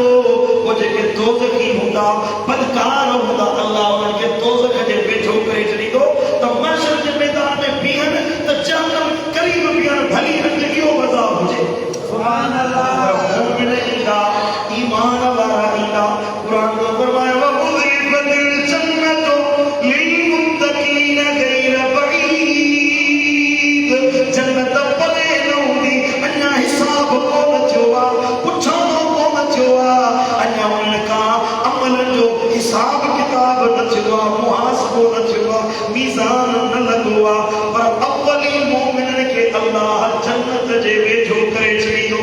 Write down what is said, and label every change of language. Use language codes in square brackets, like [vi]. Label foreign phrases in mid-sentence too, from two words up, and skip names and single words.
[sd] वो जेके दोज़खी हूंदा बदकार हूंदा अल्लाह उन्हनि खे दोज़ख जे वेझो करे छॾींदो त माशर जे मैदान में बीहनि त जहन्नम करीब बीहनि भली रंग इहो मज़ा हुजे। [ar] سبحان الله. [sd] मोमिन ईंदा ईमान वारा ईंदा कुरान में फरमाया [ar] وأزلفت الجنة للمتقين غير بعيد. [sd] जन्नत परे न हूंदी अञा हिसाब कोन थियो आहे पुछणो कोन थियो आहे अञा उन्हनि खां अमलनि जो हिसाब किताब न थियो आहे मुहासिबो न थियो आहे मीज़ान न लॻो आहे पर अव्वली मोमिननि खे अल्लाह जन्नत जे वेझो करे छॾींदो।